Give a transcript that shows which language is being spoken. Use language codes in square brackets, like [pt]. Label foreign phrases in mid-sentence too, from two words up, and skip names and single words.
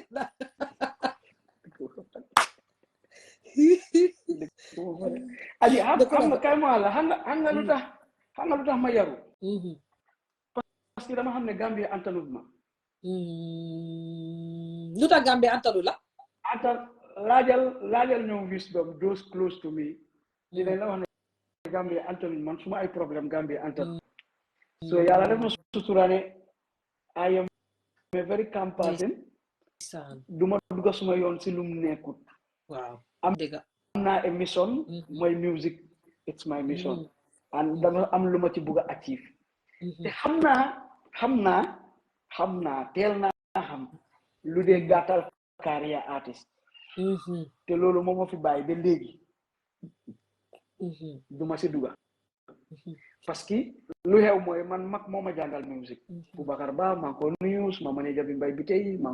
[wo] aji xam nga kay ma la xam nga lu tax ma yaru [fr] parce que [wo] dama xam ne Gambie antanut ma lu tax Gambie antanu la laajal ñoom [en] wisdom those close to me [wo] dinañ la wax ne Gambie antanut man suma ay problème Gambie antanut so yàlla def na suturaane [en] I am a very calm person [wo] duma dugga suma yoon si lum nekkut waaw am naa [en] a mission [wo] mooy music [en] it's my mission and [wo] dama am lu ma ci bugg a achieve te xam naa teel naa xam lu dee gàttal [fr] carrière artiste [wo] te loolu moom moo fi bàyyi ba léegi duma si dugga [fr] parce que [wo] lu xew mooy man mag moo ma jàngal musique Boubacar Ba maa ngi koy nuyu suma manager bi mbay bi tey maa ngi